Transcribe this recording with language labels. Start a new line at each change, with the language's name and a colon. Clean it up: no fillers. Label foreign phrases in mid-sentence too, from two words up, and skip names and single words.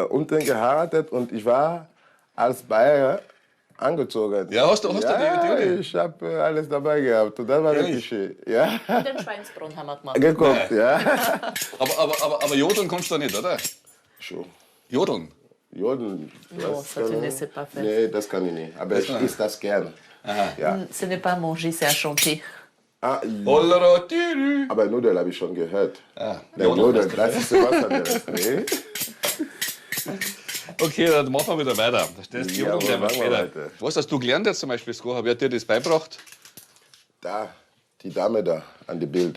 German: unten geheiratet und ich war als Bayer angezogen. Ja, hast du die ich habe alles dabei gehabt und das war Ehrlich? wirklich schön. Ja, Den Schweinsbrunn haben wir gemacht. geguckt, ja. Aber jodeln kannst du nicht, oder? Schon. Jodeln? Jodeln.
French: No, ça tu ne sais pas faire.
German: Nee, das kann ich nicht. Aber ich esse das gerne. Ja.
French: Ce n'est pas manger, c'est à chanter. Ah, Hollera, tiri.
German: aber Nudel habe ich schon gehört. Ah, Der Jodeln Nudel, hast du das ist was anderes. Nee? Okay, dann machen wir wieder weiter. Da stehst du Ja, Jodeln lernen wir machen wir später. weiter. Was hast du gelernt jetzt zum Beispiel, Sko? Wer hat dir das beigebracht? Da, die Dame da an dem Bild.